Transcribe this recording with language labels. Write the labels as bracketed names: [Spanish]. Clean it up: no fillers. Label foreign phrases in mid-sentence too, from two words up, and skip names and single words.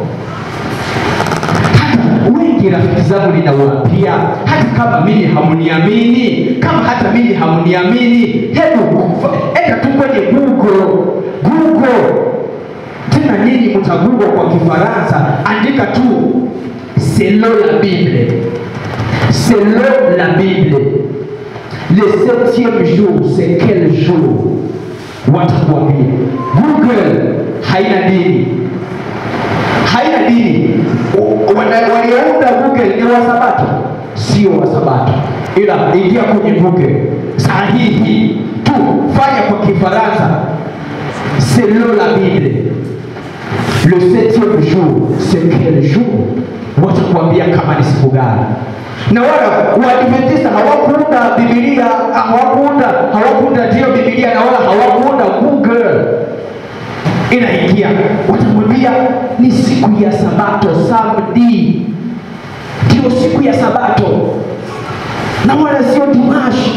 [Swahili] Hata wengi rafiki zangu ninawaambia, hata kama mimi hamuniamini, hebu enda tu kwenye Google. Tena nyinyi mtagundua kwa Kifaransa, andika tu [French] selon la Bible. le 7e jour c'est quel jour? [Swahili] Watakwambia Google haina dini. Haina dini. Waliounda Google ni Wasabato, sio Wasabato. Ila ingia kwenye Google sahihi tu, fanya kwa Kifaransa [French] selon la Bible, le 7e jour c'est quel jour? [Swahili] Watakwambia kama ni siku gani. Na wala Waadventista hawakuunda Biblia, hawakuunda ndio Biblia, na wala hawakuunda Google. Inaingia watakwambia ni siku ya Sabato, Sabdi ndio siku ya Sabato, na wala sio Dimashi.